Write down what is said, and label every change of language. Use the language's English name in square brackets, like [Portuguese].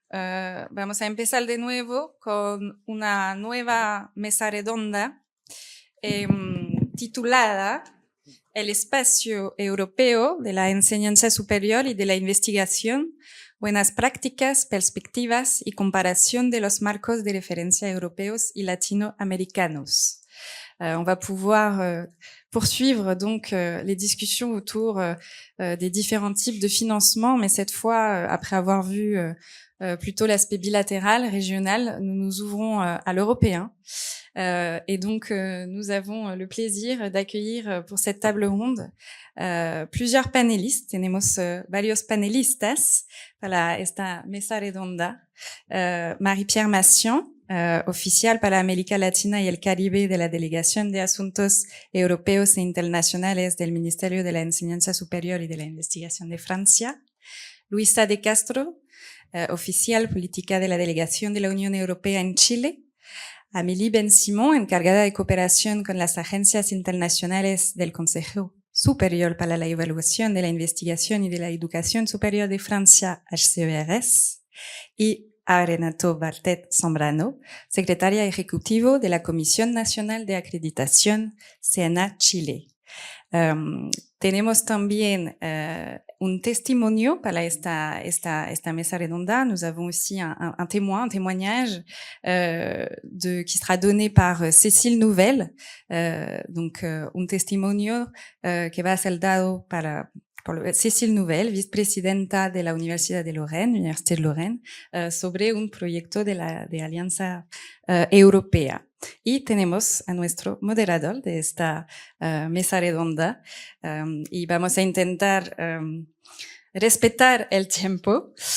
[Spanish] Vamos a empezar de nuevo con una nueva mesa redonda titulada El espacio europeo de la enseñanza superior y de la investigación, buenas prácticas, perspectivas y comparación de los marcos de referencia europeos y latinoamericanos. [French] On va pouvoir poursuivre donc les discussions autour des différents types de financement, mais cette fois, après avoir vu plutôt l'aspect bilatéral, régional, nous nous ouvrons à l'européen. Et donc, nous avons le plaisir d'accueillir pour cette table ronde plusieurs panélistes. [Spanish] Tenemos varios panelistas para esta mesa redonda. Marie-Pierre Massian, oficial para América Latina y el Caribe de la Delegación de Asuntos Europeos e Internacionales del Ministerio de la Enseñanza Superior y de la Investigación de Francia. Luisa de Castro, oficial política de la Delegación de la Unión Europea en Chile. Amélie Ben-Simon, encargada de cooperación con las agencias internacionales del Consejo Superior para la Evaluación de la Investigación y de la Educación Superior de Francia, HCERS. Y a Renato Bartet Zambrano, secretaria ejecutivo de la Comisión Nacional de Acreditación, SENA Chile. Tenemos también un testimonio para esta mesa redonda. [French] Nous avons aussi un témoignage qui sera donné par Cécile Nouvelle. [Spanish] Donc, un testimonio que va a ser dado por Cécile Nouvelle, vicepresidenta de la Universidad de Lorraine, Université de Lorraine, sobre un proyecto de Alianza Europea. Y tenemos a nuestro moderador de esta mesa redonda y vamos a intentar respetar el tiempo.